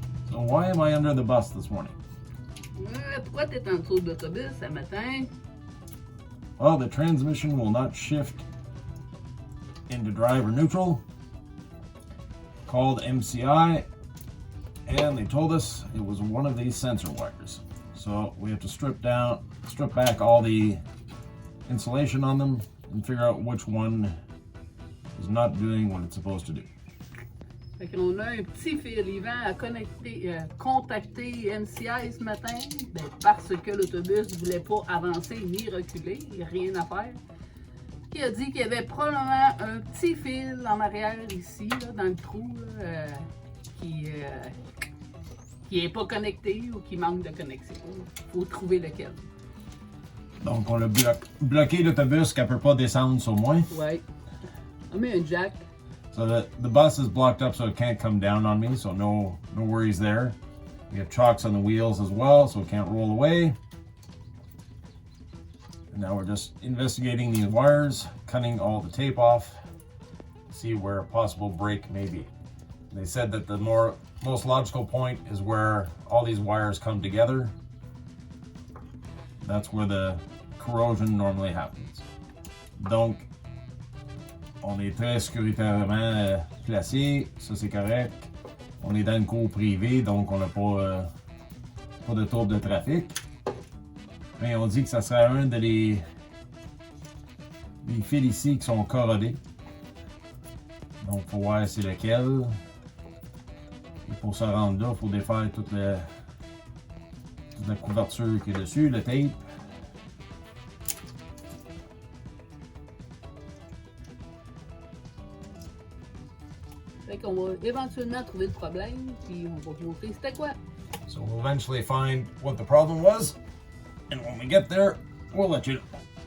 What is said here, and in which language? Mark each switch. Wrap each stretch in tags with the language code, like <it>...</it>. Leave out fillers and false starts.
<en>So why am I under the bus this morning?</en> <fr>Pourquoi t'es en dessous de l'autobus ce matin?</fr> <en>Well, the transmission will not shift into driver neutral. Called MCI, and they told us it was one of these sensor wires. So we have to strip back all the insulation on them and figure out which one is not doing what it's supposed to do.</en> <fr>Fait qu'on a un petit fil. Yvan a contacté MCI ce matin parce que l'autobus ne voulait pas avancer ni reculer. Il n'y a rien à faire. Il a dit qu'il y avait probablement un petit fil en arrière ici, là, dans le trou, là, qui n'est pas connecté ou qui manque de connexion. Il faut trouver lequel. Donc on a bloqué l'autobus qu'elle ne peut pas descendre sur moi. Oui. On met un jack.</fr> <en>So the bus is blocked up so it can't come down on me, so no worries there. We have chocks on the wheels as well, so it can't roll away. And now we're just investigating these wires, cutting all the tape off, see where a possible break may be. They said that the most logical point is where all these wires come together. That's where the corrosion normally happens.</en> <fr>Donc, on est très sécuritairement placé, ça c'est correct. On est dans une cour privée, donc on n'a pas de trouble de trafic. Mais on dit que ça serait un des fils ici qui sont corrodés. Donc il faut voir c'est lequel. Et pour se rendre là, il faut défaire toute la couverture qui est dessus, le tape. Fait qu'on va éventuellement trouver le problème, puis on va vous montrer c'était quoi.</fr> <en>So we'll eventually find what the problem was, and when we get there, we'll let you know.</en>